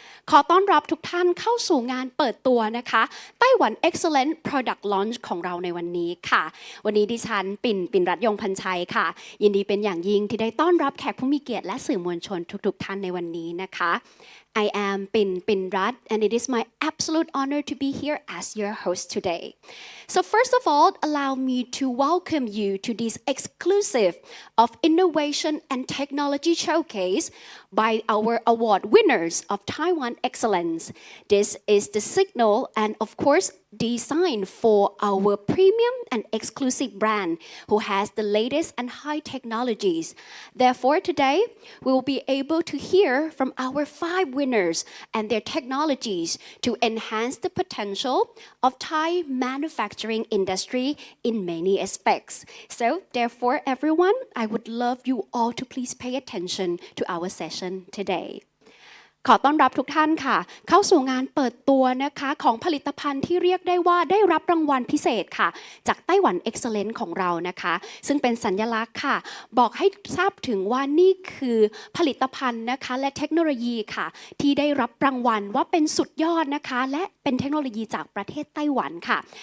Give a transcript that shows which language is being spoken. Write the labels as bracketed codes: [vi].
[th] ขอต้อนรับทุกท่านเข้าสู่งานเปิดตัวนะคะไต้หวัน Excellent Product Launch ของเราในวันนี้ค่ะวันนี้ดิฉันปิ่นรัตน์ยงพันชัยค่ะยินดีเป็นอย่างยิ่งที่ได้ต้อนรับแขกผู้มีเกียรติและสื่อมวลชนทุกท่านในวันนี้นะคะ [en] I am Pin Rat and it is my absolute honor to be here as your host today. So first of all, allow me to welcome you to this exclusive of innovation and technology showcase by our award winners of Taiwan Excellence. This is the signal and of course designed for our premium and exclusive brand who has the latest and high technologies. Therefore, today we will be able to hear from our 5 winners and their technologies to enhance the potential of Thai manufacturing industry in many aspects. So, therefore, everyone, I would love you all to please pay attention to our session today. [th] ขอต้อนรับทุกท่านค่ะเข้าสู่งานเปิดตัวนะคะของผลิตภัณฑ์ที่เรียกได้ว่าได้รับรางวัลพิเศษค่ะจากไต้หวัน Excellent ของเรานะคะซึ่งเป็นสัญลักษณ์ค่ะบอกให้ทราบถึงว่านี่คือผลิตภัณฑ์นะคะและเทคโนโลยีค่ะที่ได้รับรางวัลว่าเป็นสุดยอดนะคะและเป็นเทคโนโลยีจากประเทศไต้หวันค่ะ